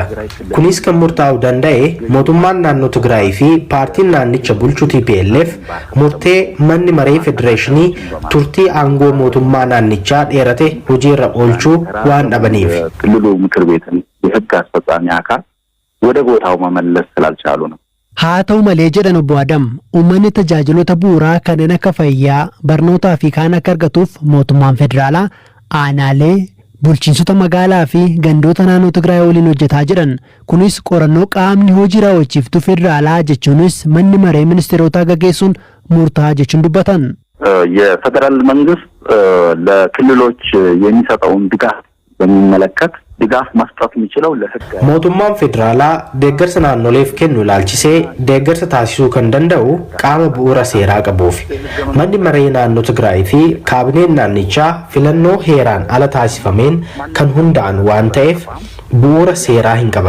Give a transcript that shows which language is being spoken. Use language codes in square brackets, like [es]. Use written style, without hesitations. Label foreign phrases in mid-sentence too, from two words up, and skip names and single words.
[om] Kunis kan murtaa'uu danda'e mootummaan naannoo Tigraay fi paartiin naannicha bulchu TPLF murtee manni maree federeeshinii turtii aangoo mootummaa naannichaa dheerate hojiirra oolchuu waan dhabaniif. [am] ክልሉ ምክር ቤትን የህግ አስፈጻሚ አካል ወደ ቦታው መመለስ ስላልቻሉ ነው። [om] haa ta'u malee jedhan obbo Adam uummanni tajaajiloota bu'uuraa kanneen akka fayyaa barnootaa fi kaan akka argatuuf mootummaan federaalaa aanaalee bulchiinsota magaalaa fi gandoota naannoo Tigraay waliin hojjetaa jiran. Kunis qorannoo qaamni hojii raawwachiiftuu federaalaa jechuunis manni maree ministeerotaa gaggeessuun murtaa'aa jechuun dubbatan. [am] የፌደራል መንግስት ለክልሎች የሚሰጠውን ድጋፍ በሚመለከት ድጋፍ መስጠት የሚችለው ለህግ [om] mootummaan federaalaa deeggarsa naannoleef kennu ilaalchisee deeggarsa taasisuu kan danda'u qaama bu'uura seeraa qabuuf manni maree naannoo Tigraay fi kaabineen naannichaa filannoo heeraan ala taasifameen kan hunda'an waan ta'eef bu'uura seeraa hin qaban.